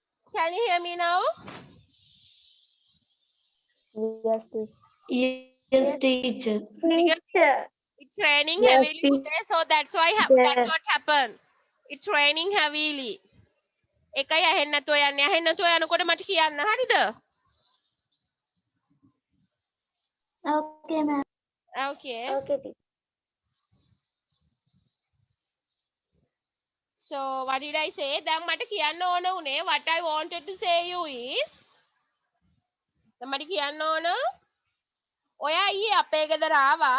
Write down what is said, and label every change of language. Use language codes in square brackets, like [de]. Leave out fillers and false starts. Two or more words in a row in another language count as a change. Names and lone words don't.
[en] Can you hear me now? Yes, teacher. Yes, teacher. Because Teacher. it's raining Yes, heavily today, so that's teacher. what happened. It's raining heavily. [si] එකයි ඇහෙන්නේ නැතුව යන්නේ. ඇහෙන්නේ නැතුව යනකොට මට කියන්න හරිද? [en] Okay, ma'am. Okay. Okay, teacher. So what did I say? [si] දැන් මට කියන්න ඕන උනේ [en] what I wanted to say you is [si] දැන් මට කියන්න ඕන ඔයා ඊයේ අපේ ගෙදර ආවා.